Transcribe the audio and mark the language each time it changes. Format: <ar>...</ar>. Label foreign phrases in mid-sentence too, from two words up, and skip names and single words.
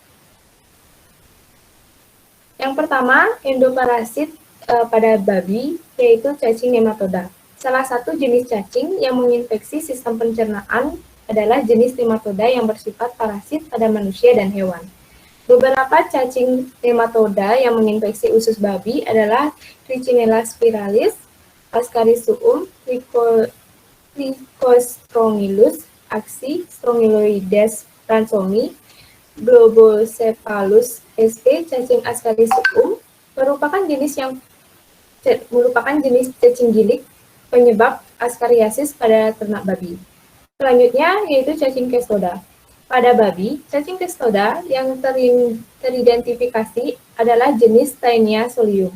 <id>Yang pertama, endoparasit pada babi, yaitu cacing nematoda. Salah satu jenis cacing yang menginfeksi sistem pencernaan adalah jenis nematoda yang bersifat parasit pada manusia dan hewan. Beberapa cacing nematoda yang menginfeksi usus babi adalah Trichinella spiralis, Ascaris-suum, Lycostrongylus axi, Strongyloides ransomii, Globocephalus sp. Cacing Ascaris-suum merupakan jenis cacing gilik penyebab askariasis pada ternak babi. Selanjutnya yaitu cacing kestoda. Pada babi, cacing kestoda yang teridentifikasi adalah jenis Taenia solium.</id>